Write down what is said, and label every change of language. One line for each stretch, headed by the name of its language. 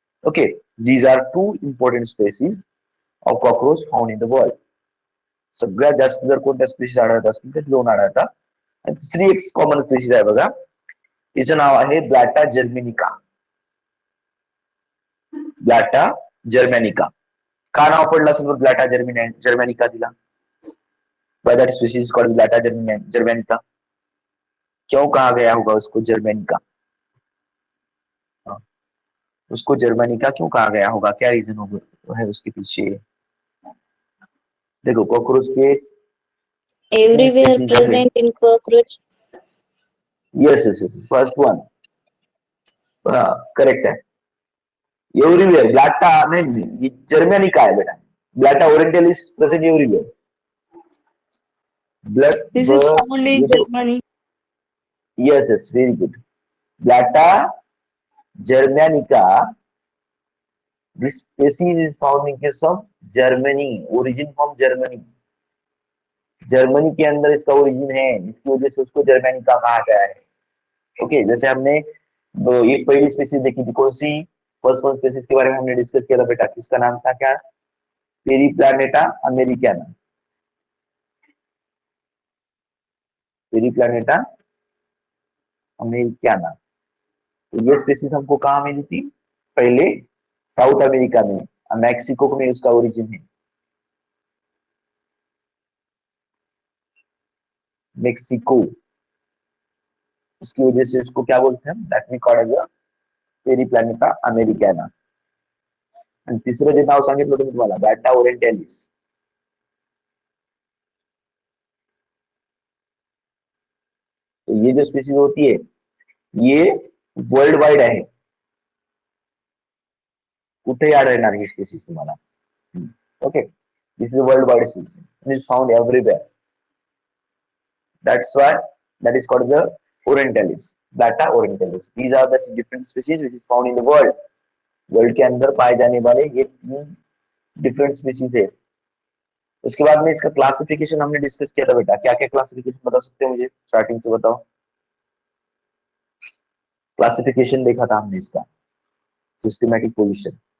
English: Okay, these are 2 important species of cockroach found in the world.
Marathi: सगळ्यात जास्त जर कोणत्या स्पीसीज आढळत असतील तर 2 आढळतात. आणि दुसरी एक कॉमन स्पीसीज आहे बघा, तिचं नाव आहे ब्लॅटा जर्मेनिका. ब्लॅटा जर्मेनिका. का नाव पडलं असेल ब्लॅटा जर्मेनिका तिला?
English: Why that species is called Blatta germanica?
Hindi: क्यों कहा गया होगा उसको जर्मेनिका? उसको जर्मेनिका क्यों कहा गया होगा, क्या रीजन होगा है उसके पीछे? देखो कॉकरोच के
English: Everywhere present in cockroach.
Hindi: Yes yes yes, first one correct है. एवरीवेयर ब्लैटा नहीं, जर्मेनिका है बेटा. ब्लैटा orientalis present everywhere.
English: This is found in Germany. Yes, yes, very good. Blatta germanica. This species is found in case of Germany. Origin from Germany.
Hindi: Germany के अंदर इसका origin है, जिसकी वजह से उसको जर्मेनिका कहा गया है. ओके, जैसे हमने एक पहली स्पीसीज देखी थी, कौन सी? फर्स्ट वन स्पीसीज के बारे में हमने डिस्कस किया था बेटा. किसका नाम था क्या? Peri प्लैनेटा Americana. Peri प्लैनेटा Americana. तो ये स्पीसीज हमको कहाँ मिली थी? पहले साउथ अमेरिका में, मैक्सिको में उसका ओरिजिन है. मेक्सिको. उसकी वजह से उसको क्या बोलते हैं?
English: That we called as Periplaneta americana.
Marathi: आणि तिसरं जे नाव सांगितलं होतं मी तुम्हाला, ब्लॅटा ओरिएंटालिस.
Hindi: तो ये जो स्पीसीज होती है ये वर्ल्ड वाइड आहे.
Marathi: कुठेही आढळणार ही स्पीसीज तुम्हाला.
English: Okay, this is world wide species. It is found everywhere. That's why that is called the orientalis, Blatta orientalis. These are the different species which is found in the world.
Hindi: World के अंदर पाए जाने वाले ये 3 different species है। उसके बाद में इसका क्लासिफिकेशन हमने डिस्कस किया था बेटा, क्या क्या क्लासिफिकेशन बता सकते हो मुझे, स्टार्टिंग से बताओ। क्लासिफिकेशन देखा था हमने इसका, सिस्टमैटिक पोजीशन।